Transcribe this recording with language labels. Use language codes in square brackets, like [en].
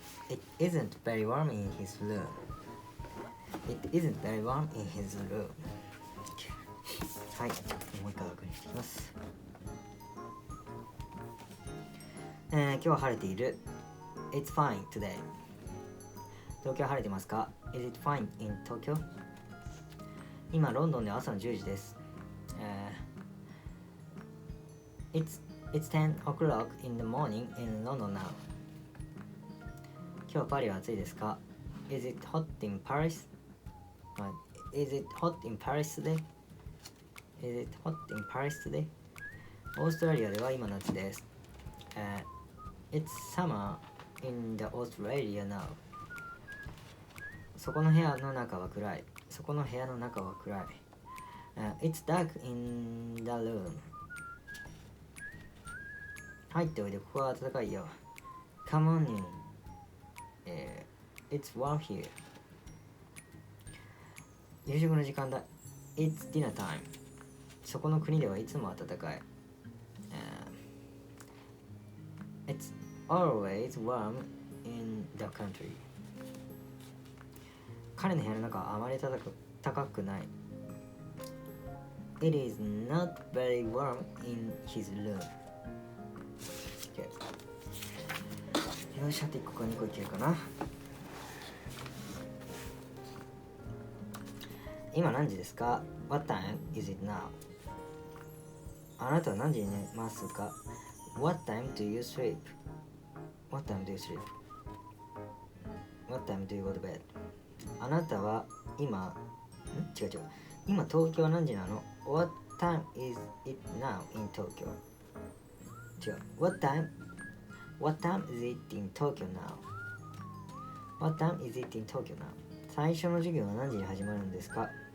[en] It isn't very warm in his room. It isn't very warm in his room. [ja] はい、もう一回確認していきます。今日は晴れている。 [en] It's fine today。 [ja] 東京は晴れてますか？ [en] Is it fine in Tokyo？ [ja] 今ロンドンで朝の10時です。 [en] It's 10 o'clock in the morning in London now。 [ja] 今日パリは暑いですか？ [en] Is it hot in Paris？ Is it hot in Paris today？ Is it hot in Paris today？ [ja] オーストラリアでは今夏です。 [en] It's summer in the Australia now。 [ja] そこの部屋の中は暗い。そこの部屋の中は暗い。 [en] It's dark in the room。 [ja] 入っておいで、ここは暖かいよ。 [en] Come on in、It's warm here。 [ja] 夕食の時間だ。 [en] It's dinner time。 [ja] そこの国ではいつも暖かい。 [en] It's always warm in the country。 [ja] 彼の部屋の中はあまり高くない。 [en] It is not very warm in his room。Okay。 [ja] よし、あと1個か2個いけるかな。今何時ですか？ [en] What time is it now？ [ja] あなたは何時に寝ますか？ [en] What time do you sleep？ What time do you sleep？ What time do you go to bed？ [ja] あなたは今、違う。今東京は何時なの？ [en] What time is it now in Tokyo？ [ja] 違う。 [en] What time is it in Tokyo now？ What time is it in Tokyo now？ [ja] 最初の授業は何時に始まるんですか？